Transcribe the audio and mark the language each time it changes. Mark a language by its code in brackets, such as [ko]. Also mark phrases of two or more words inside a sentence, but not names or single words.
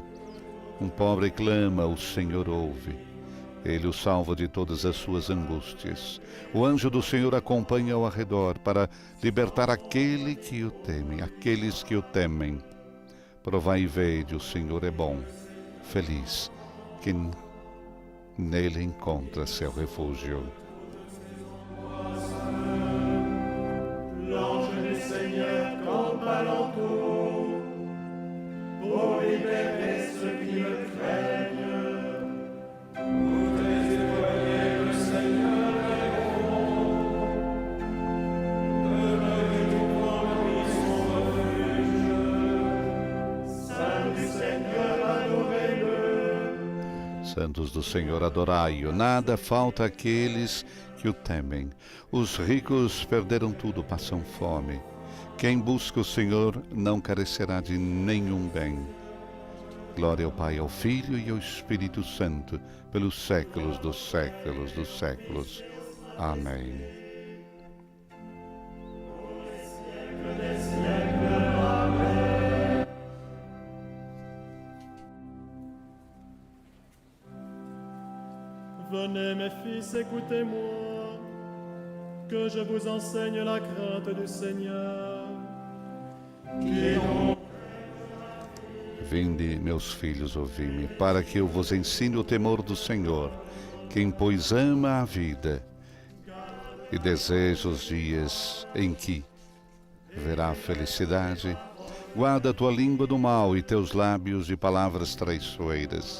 [pt] Um pobre clama, o Senhor ouve. Ele o salva de todas as suas angústias. O anjo do Senhor acompanha ao redor para libertar aquele que o teme, aqueles que o temem. Provai e vede, o Senhor é bom. Feliz quem nele encontra seu refúgio. [fr] L'ange du Seigneur campe alentour pour libérer ceux qui le craignent. Toutes les étoiles du Seigneur répondent. Demeurez-vous en lui son refuge. Saint du Seigneur, adorez-le. [pt] Santos do Senhor, adorai-o. Nada falta àqueles que o temem. Os ricos perderam tudo, passam fome. Quem busca o Senhor não carecerá de nenhum bem. Glória ao Pai, ao Filho e ao Espírito Santo, pelos séculos dos séculos dos séculos. Amém. [fr] Venez mes fils, écoutez-moi, que je vous enseigne la crainte du Seigneur. [pt] Vinde, meus filhos, ouvi-me, para que eu vos ensine o temor do Senhor. Quem, pois, ama a vida e deseja os dias em que verá a felicidade, guarda a tua língua do mal e teus lábios de palavras traiçoeiras.